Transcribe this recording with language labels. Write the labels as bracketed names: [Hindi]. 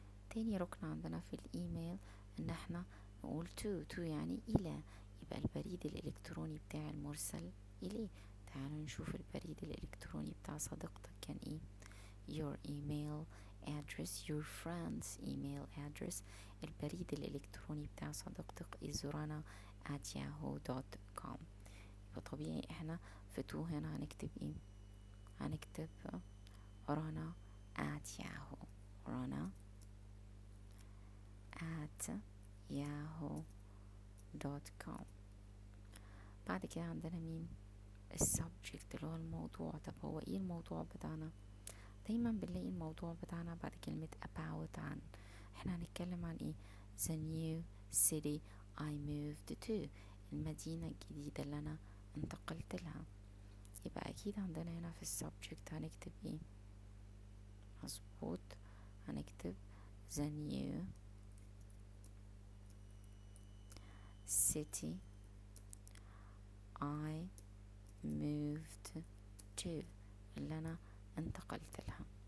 [Arabic] تاني ركن عندنا في الايميل ان احنا نقول to يعني الى. يبقى البريد الالكتروني بتاع المرسل إليه. تعالوا نشوف البريد الإلكتروني بتاع صديقتك كان إيه. [English] your email address, your friend's email address. [Arabic] البريد الإلكتروني بتاع صديقتك [English] is [Arabic] rana@yahoo.com. يبقى طبيعي احنا في تو هنا هنكتب ايه؟ هنكتب rana@yahoo rana@yahoo.com. بعد كده عندنا مين؟ السبجكت اللي هو الموضوع. طب هو ايه الموضوع بتاعنا؟ دايما بنلاقي الموضوع بتاعنا بعد كلمة about عن. احنا هنتكلم عن ايه؟ [English] the new city I moved to. [Arabic] المدينة الجديدة اللي انا انتقلت لها. يبقى اكيد عندنا هنا في السبجكت هنكتب ايه؟ مظبوط، هنكتب [English] the new city I moved to، [Arabic] اللي انا انتقلت لها.